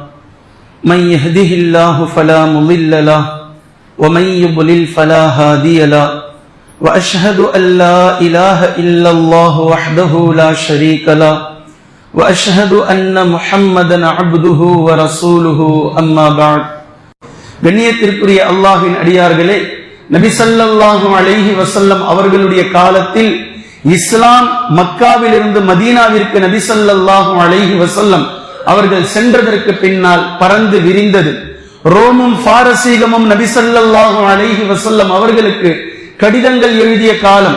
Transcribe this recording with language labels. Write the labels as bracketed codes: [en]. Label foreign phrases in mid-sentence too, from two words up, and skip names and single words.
[ar] من يهده الله فلا مضل له ومن يضلل فلا هادي له وأشهد أن لا إله إلا الله وحده لا شريك له وأشهد أن محمدا عبده ورسوله أما بعد. [ta] கண்ணியத்திற்குரிய அல்லாஹ்வின் அடியார்களே, நபி [ar] صلى الله عليه وسلم [ta] அவர்களுடைய காலத்தில் இஸ்லாம் மக்காவிலிருந்து மதீனாவிற்கு நபி [ar] صلى الله عليه وسلم [ta] அவர்கள் சென்றதற்கு பின்னால் பறந்து விரிந்தது. ரோமும் பாரசீகமும் நபி [ar] صلى الله عليه وسلم [ta] அவர்களுக்கு கடிதங்கள் எழுதிய காலம்.